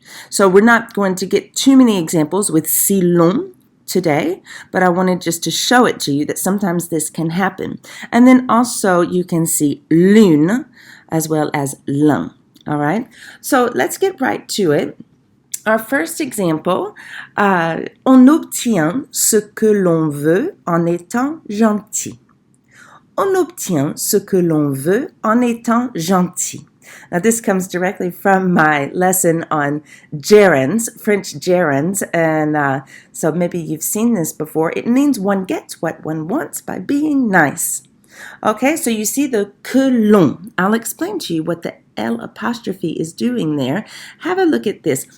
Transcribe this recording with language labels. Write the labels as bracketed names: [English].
[English] So we're not going to get too many examples with si long today, but I wanted just to show it to you that sometimes this can happen. And then also you can see l'une as well as l'un. All right, so let's get right to it. Our first example, [French] on obtient ce que l'on veut en étant gentil. On obtient ce que l'on veut en étant gentil. [English] Now, this comes directly from my lesson on gerunds, French gerunds, and so maybe you've seen this before. It means one gets what one wants by being nice. Okay, so you see the que l'on. I'll explain to you what the L apostrophe is doing there. Have a look at this.